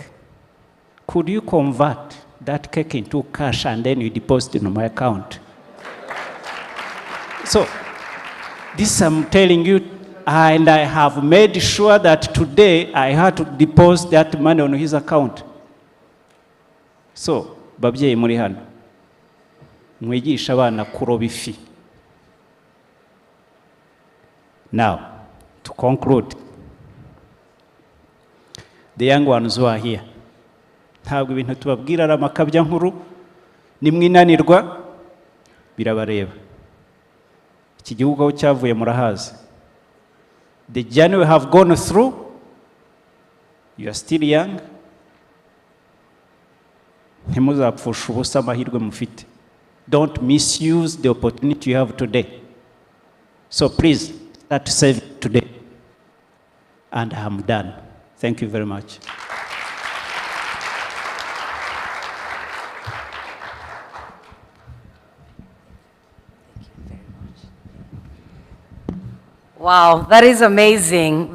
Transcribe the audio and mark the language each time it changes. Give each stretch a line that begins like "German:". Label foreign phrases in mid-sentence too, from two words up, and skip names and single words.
English: Could you convert that cake into cash and then you deposit it in my account? So, this I'm telling you, and I have made sure that today I had to deposit that money on his account. So,
Kinyarwanda: babyeyi muri hano, mwigisha abana kuroba ifi.
English: Now, to conclude, the young ones who are here,
Kinyarwanda: ntabwo ibintu tubabwira ari amakabya nkuru, nimwinanirwa birabareba. Iki gihugu aho cyavuye murahazi.
English: The journey we have gone through, you are still young.
Kinyarwanda: Ntimuzapfusha ubusa amahirwe mufite.
English: Don't misuse the opportunity you have today. So please, start saving today. And I'm done. Thank you very much. Wow, that is amazing.